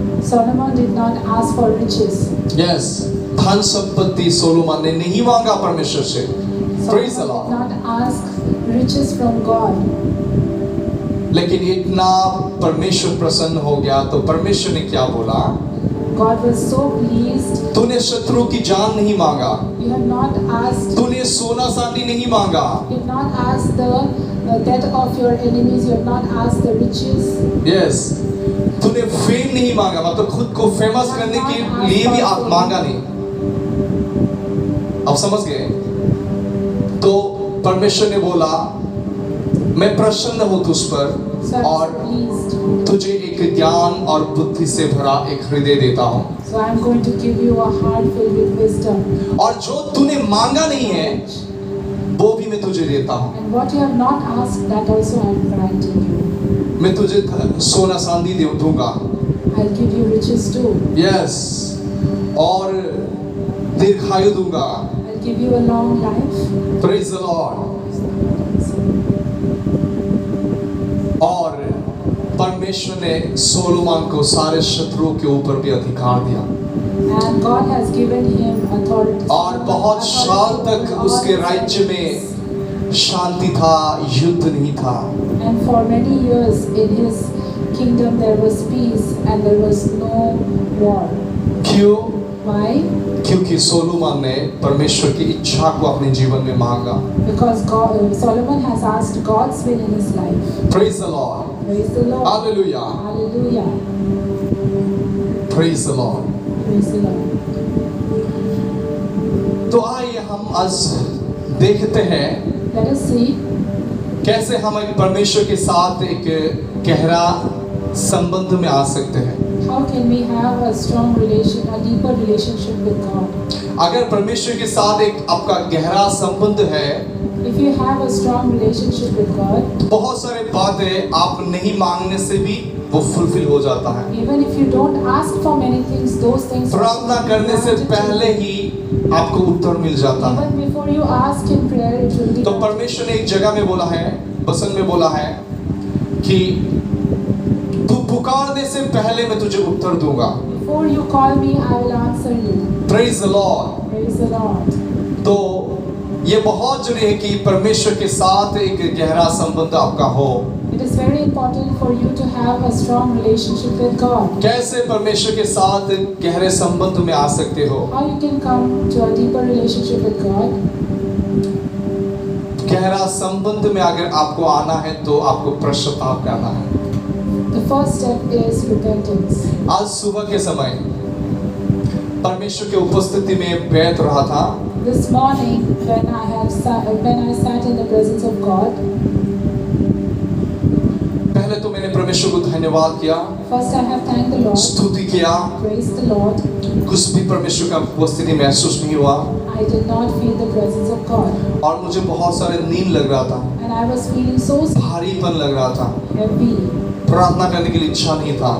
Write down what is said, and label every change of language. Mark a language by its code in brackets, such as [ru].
[en] Solomon did not ask for riches. [hi] Yes, धन संपत्ति Solomon ने नहीं मांगा परमेश्वर से। [en] Praise the Lord. Solomon did not ask riches from God. [hi] लेकिन इतना परमेश्वर प्रसन्न हो गया तो परमेश्वर ने क्या बोला? [en] God was so pleased. [hi] तूने शत्रु की जान नहीं मांगा। [en] You have not asked. [hi] तूने सोना चांदी नहीं मांगा। [en] You have not asked the death of your enemies. You have not asked the riches. Yes. [hi] तूने फेम नहीं मांगा, मतलब खुद को फेमस करने के लिए भी आप मांगा नहीं। अब समझ गए? तो परमेश्वर ने बोला मैं प्रसन्न हूँ तुझ पर और तुझे एक ज्ञान और बुद्धि से भरा एक हृदय देता हूँ। [en] So I am going to give you a heart filled with wisdom. [hi] और जो तूने मांगा नहीं है वो भी मैं तुझे देता हूँ। [en] And what you have not asked, that also I am granting you. [hi] मैं तुझे सोना चांदी दूंगा। [en] I'll give you riches too. [hi] Yes. और दीर्घायु दूंगा। [en] I'll give you a long life. Praise the Lord. [hi] और परमेश्वर ने सोलोमन को सारे शत्रुओं के ऊपर भी अधिकार दिया। [en] And God has given him authority. [hi] और बहुत साल तक उसके राज्य में शांति था, युद्ध नहीं था। [en] And for many years in his kingdom there was peace and there was no war. [hi] क्यों? [en] Why? [hi] क्योंकि सोलोमन ने परमेश्वर की इच्छा को अपने जीवन में मांगा। [en] Because Solomon has asked God's will in his life. Praise the Lord. Praise the Lord. Hallelujah. Hallelujah. Praise the Lord. Praise the Lord. [hi] तो आइए हम आज देखते हैं [en] Let us see [hi] कैसे हम एक परमेश्वर के साथ एक गहरा संबंध में आ सकते हैं। [en] how can we have a strong relation, a deeper relationship with God. [hi] अगर परमेश्वर के साथ एक आपका गहरा संबंध है, [en] If you have a strong relationship with God, [hi] बहुत सारे बातें आप नहीं मांगने से भी वो फुलफिल हो जाता है। [en] even if you don't ask for many things, those things [hi] प्रार्थना करने से पहले ही आपको उत्तर मिल जाता है। [en] even before you ask in prayer, it will be [hi] तो परमेश्वर ने एक जगह में बोला है, वचन में बोला है कि तू पुकारने से पहले मैं तुझे उत्तर दूंगा। [en] before you call me, I will answer you. Praise the Lord. Praise the Lord. [hi] तो ये बहुत जरूरी है कि परमेश्वर के साथ एक गहरा संबंध आपका हो। [en] It is very important for you to have a strong relationship with God. [hi] कैसे परमेश्वर के साथ गहरे संबंध में आ सकते हो? [en] How you can come to a deeper relationship with God? [hi] गहरा संबंध में अगर आपको आना है तो आपको पश्चाताप करना है। [en] The first step is repentance. [hi] आज सुबह के समय परमेश्वर के उपस्थिति में बैठ रहा था। [en] This morning, when I sat in the presence of God, [hi] पहले तो मैंने परमेश्वर को धन्यवाद किया, [en] first I have thanked the Lord, [hi] स्तुति किया। [en] praised the Lord. [hi] कुछ भी परमेश्वर का उपस्थिति महसूस नहीं हुआ [en] I did not feel the presence of God, [hi] और मुझे बहुत सारे नींद लग रहा था, [en] and I was feeling so [hi] भारीपन लग रहा था, [en] heavy. [hi] प्रार्थना करने के लिए इच्छा नहीं था।